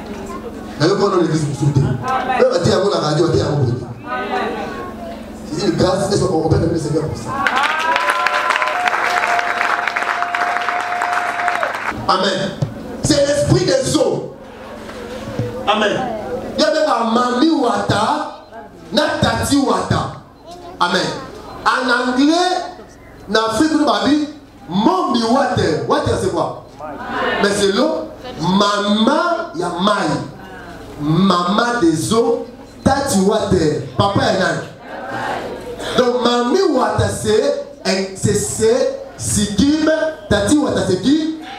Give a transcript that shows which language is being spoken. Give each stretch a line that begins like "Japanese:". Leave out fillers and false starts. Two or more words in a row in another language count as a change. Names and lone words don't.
French: D'ailleurs, on a l'église vous soutenir. Même à terre, on a la radio, à terre, on peut. C'est une grâce, est-ce qu'on peut appeler le Seigneur pour ça? Amen. C'est l'esprit des eaux. Amen. Il y a même un mami wata, na tati wata. Amen. En anglais, en Afrique, nous avons dit
English: mommy water.
French: Water, c'est quoi? Mais c'est l'eau. Maman, il y a maï. Maman des eaux, tati water. Papa est là. Donc, mami water, c'est c'est Sikim, Tati ou Ataseki.